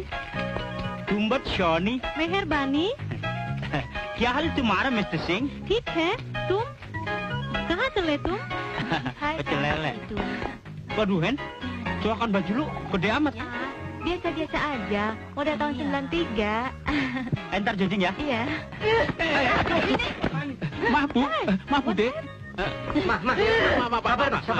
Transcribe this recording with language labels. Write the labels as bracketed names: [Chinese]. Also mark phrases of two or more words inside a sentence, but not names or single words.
[Hindi] तुम बहुत शौनी मेहरबानी. क्या हाल तुम्हारा मिस्टर सिंह? ठीक है, तुम कहाँ चले तुम? [Indonesian] Pecel lele. Waduh Hen, coakan baju lu gede amat. Ya, biasa-biasa aja. Udah tahun 93. Entar jogging ya. Iya. Maaf Bu Dek. Maaf, sabar.